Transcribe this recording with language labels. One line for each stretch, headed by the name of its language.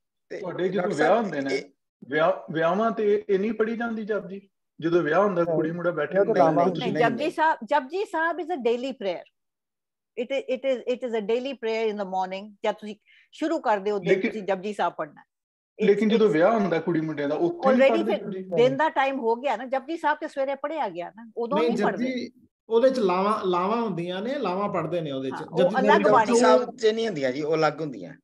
Punjabi: ਤੁਹਾਡੇ ਜਦੋਂ ਵਿਆਹ ਹੁੰਦੇ ਨੇ, ਵਿਆਹਾਂ ਤੇ ਇਹ ਨਹੀਂ ਪੜ੍ਹੀ ਜਾਂਦੀ ਜਪਜੀ? ਜਦੋਂ ਵਿਆਹ ਹੁੰਦਾ ਕੁੜੀ ਮੁੰਡਾ ਬੈਠੇ ਹੁੰਦੇ।
English: Japji Sahib is a daily prayer. It is a daily prayer in the morning।
Punjabi: ਜਦ ਤੁਸੀਂ ਸ਼ੁਰੂ ਕਰਦੇ ਹੋ ਤੁਸੀਂ ਜਪਜੀ ਸਾਹਿਬ ਪੜ੍ਹਨਾ। ਲੇਕਿਨ ਜਦੋਂ ਵਿਆਹ ਹੁੰਦਾ ਕੁੜੀ ਮੁੰਡੇ ਦਾ, ਉੱਥੇ ਆਲਰੇਡੀ ਦਿਨ ਦਾ ਟਾਈਮ ਹੋ ਗਿਆ ਨਾ, ਜਪਜੀ ਸਾਹਿਬ ਤੇ ਸਵੇਰੇ ਪੜ੍ਹਿਆ ਗਿਆ ਨਾ, ਉਦੋਂ ਨਹੀਂ ਪੜ੍ਹਦੇ। ਉਹਦੇ 'ਚ ਲਾਵਾਂ ਹੁੰਦੀਆਂ ਨੇ, ਲਾਵਾਂ ਪੜ੍ਹਦੇ ਨੇ ਉਹਦੇ 'ਚ। ਜਪਜੀ ਸਾਹਿਬ 'ਚ ਨਹੀਂ ਹੁੰਦੀਆਂ ਜੀ, ਉਹ ਅਲੱਗ ਹੁੰਦੀਆਂ,